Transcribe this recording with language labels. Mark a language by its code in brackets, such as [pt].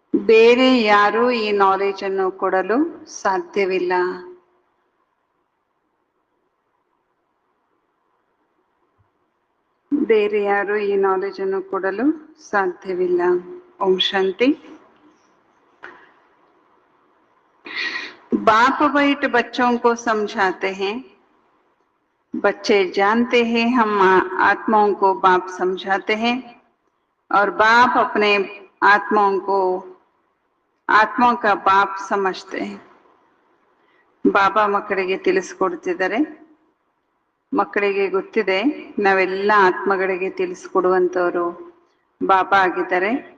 [kn] ಬೇರೆ ಯಾರೂ ಈ ನಾಲೆಜ್ ಅನ್ನು ಕೊಡಲು ಸಾಧ್ಯವಿಲ್ಲ. ಬೇರೆ ಯಾರು ಈ ನಾಲೆಜ್ ಅನ್ನು ಕೊಡಲು ಸಾಧ್ಯವಿಲ್ಲ. ಓಂ ಶಾಂತಿ। [hi] बाप बैठ बच्चों को समझाते हैं, बच्चे जानते हैं हम आत्माओं को बाप समझाते हैं और बाप अपने आत्माओं का बाप समझते हैं. [kn] ಬಾಬಾ ಮಕ್ಕಳಿಗೆ ತಿಳಿಸ್ಕೊಡ್ತಿದ್ದಾರೆ. ಮಕ್ಕಳಿಗೆ ಗೊತ್ತಿದೆ ನಾವೆಲ್ಲ ಆತ್ಮಗಳಿಗೆ ತಿಳಿಸ್ಕೊಡುವಂತವರು ಬಾಬಾ ಆಗಿದ್ದಾರೆ.